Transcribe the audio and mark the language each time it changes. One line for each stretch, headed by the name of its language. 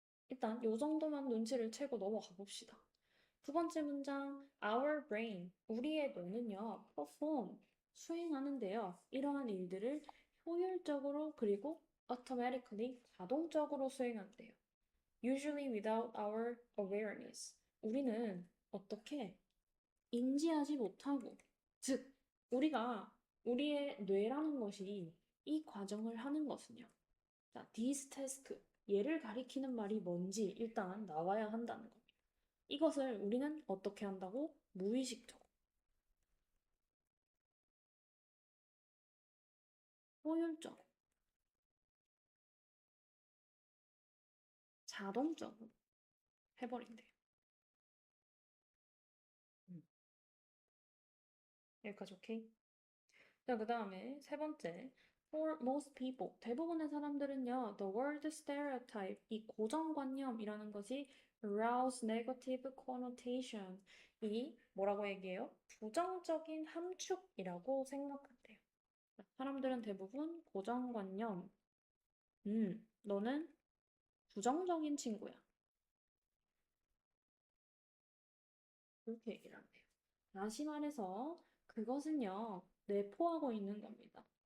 Korean: 일단 요 정도만 눈치를 채고 넘어가 봅시다. 두 번째 문장,
English: our brain,
Korean: 우리의 뇌는요,
English: perform,
Korean: 수행하는데요. 이러한 일들을 효율적으로 그리고
English: automatically,
Korean: 자동적으로 수행한대요.
English: Usually without our awareness.
Korean: 우리는 어떻게 인지하지 못하고, 즉, 우리가 우리의 뇌라는 것이 이 과정을 하는 것은요. 자,
English: this task,
Korean: 얘를 가리키는 말이 뭔지 일단 나와야 한다는 거. 이것을 우리는 어떻게 한다고? 무의식적으로, 효율적으로, 자동적으로 해버린대요. 음. 여기까지 오케이? 자, 그 다음에 세 번째.
English: For most people,
Korean: 대부분의 사람들은요,
English: the word stereotype,
Korean: 이 고정관념이라는 것이
English: arouse negative connotation,
Korean: 이 뭐라고 얘기해요? 부정적인 함축이라고 생각한대요. 사람들은 대부분 고정관념, 너는 부정적인 친구야. 그렇게 얘기를 한대요. 다시 말해서 그것은요, 내포하고 있는 겁니다.